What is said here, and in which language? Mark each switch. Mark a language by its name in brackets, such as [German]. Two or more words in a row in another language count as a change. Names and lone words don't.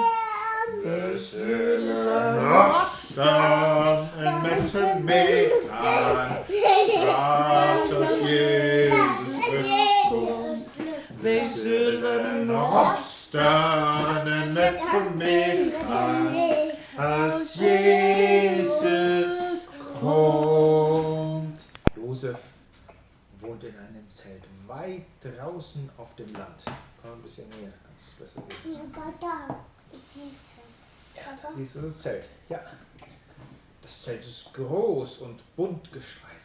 [Dutch] We zullen opstaan en met hem meegaan, straks als Jezus terugkomt. We zullen opstaan en met hem meegaan, [German] als Jesus kommt. Josef wohnt in einem Zelt weit draußen auf dem Land. Komm ein bisschen näher, kannst du es besser sehen. Ja, aber da. Ja, da siehst du das Zelt. Ja. Das Zelt ist groß und bunt gestreift.